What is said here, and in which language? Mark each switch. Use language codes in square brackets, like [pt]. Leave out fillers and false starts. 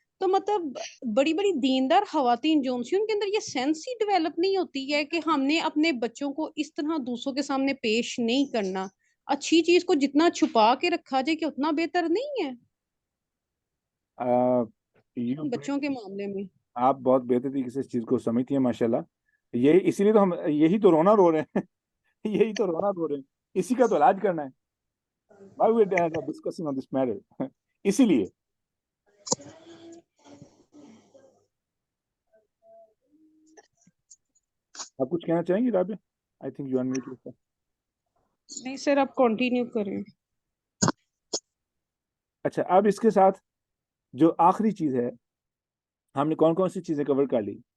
[ur] تو مطلب بڑی بڑی دیندار خواتین جو ان کے اندر یہ سینس ہی ڈیولپ نہیں ہوتی ہے کہ ہم نے اپنے بچوں کو اس طرح دوسروں کے سامنے پیش نہیں کرنا. اچھی چیز کو جتنا چھپا کے رکھا جائے کہ اتنا بہتر نہیں ہے بچوں کے معاملے میں. آپ بہت بہتر طریقے سے اس چیز کو سمجھتی ہیں ماشاءاللہ. اسی لیے تو ہم یہی تو رونا رو رہے ہیں. یہی تو رونا رو رہے ہیں. اسی کا تو علاج کرنا ہے. [en] Why we are discussing on this matter. [ur] اسی لیے آپ کچھ کہنا چاہیں گے Rabia? [en] I think you unmute yourself. [ur] نہیں سر، آپ کنٹینیو کریں. اچھا، اب اس کے ساتھ جو آخری چیز ہے، ہم نے کون سی چیزیں کور کر لی.